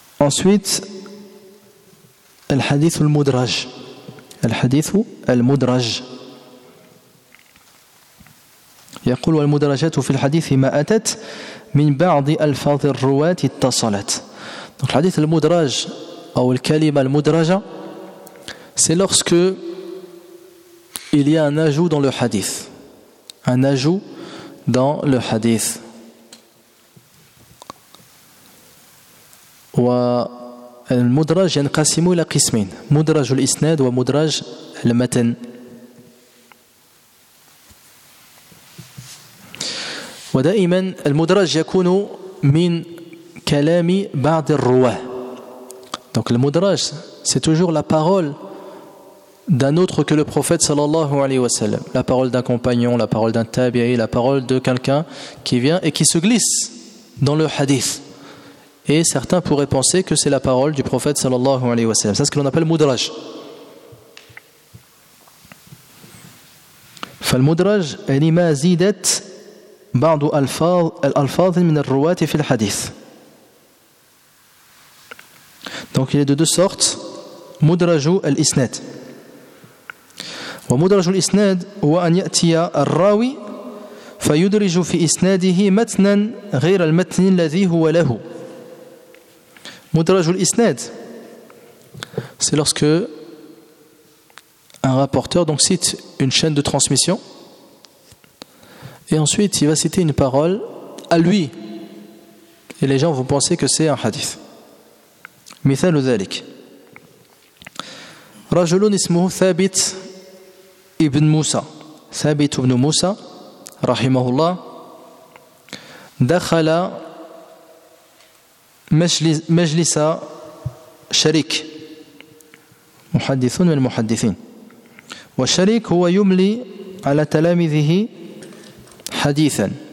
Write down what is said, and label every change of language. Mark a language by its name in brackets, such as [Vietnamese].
[Arabic] ensuite الحديث المدرج, الحديث المدرج. يقول والمدرجات في الحديث ما أتت من بعض ألفاظ الرواة اتصلت. [French] donc الحديث المدرج أو الكلمة المدرجة c'est lorsque il y a un ajout dans le hadith, un ajout dans le hadith. [Arabic] والمدرج ينقسم إلى قسمين, مدرج الإسناد ومدرج المتن. ودائما المدرج يكون من كلام بعض الرواة. [French] donc le مدرج c'est toujours la parole d'un autre que le prophète sallallahu alayhi wa sallam, la parole d'un compagnon, la parole d'un tabi'i, la parole de quelqu'un qui vient et qui se glisse dans le hadith. Et certains pourraient penser que c'est la parole du prophète sallallahu alayhi wa sallam. C'est ce que l'on appelle مدرج. [Arabic] فالمدرج يعني ما زيدت بعض الفاظ الالفاظ من الرواة في الحديث. [French] donc il est de deux sortes, مدرج الاسناد. [Arabic] ومدرج الاسناد هو ان ياتي الراوي فيدرج في اسناده متنا غير المتن الذي هو له. [French] مدرج الاسناد c'est lorsque un rapporteur donc cite une chaîne de transmission et ensuite il va citer une parole à lui et les gens vont penser que c'est un hadith. [Arabic] مثال ذلك رجل اسمه ثابت ابن موسى, ثابت ابن موسى رحمه الله, دخل مجلس شريك, محدث من المحدثين, والشريك هو يملي على تلامذه حديثا.